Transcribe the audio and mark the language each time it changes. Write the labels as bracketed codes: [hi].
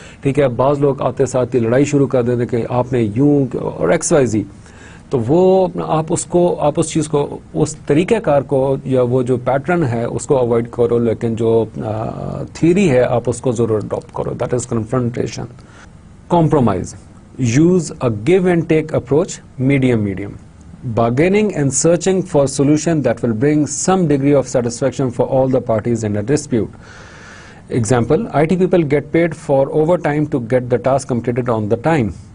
[ur] ٹھیک ہے, بعض لوگ آتے ساتھ ہی لڑائی شروع کر دیتے کہ آپ نے یوں اور XYZ, تو وہ آپ اس چیز کو, اس طریقہ کار کو یا وہ جو پیٹرن ہے اس کو اوائڈ کرو, لیکن جو تھیوری ہے آپ اس کو ضرور اڈاپٹ کرو. [en] That is confrontation. Compromise. Use a give and take approach, medium. Bargaining and searching for a solution that will bring some degree of satisfaction for all the parties in a dispute. Example, IT people get paid for overtime to get the task completed on the time.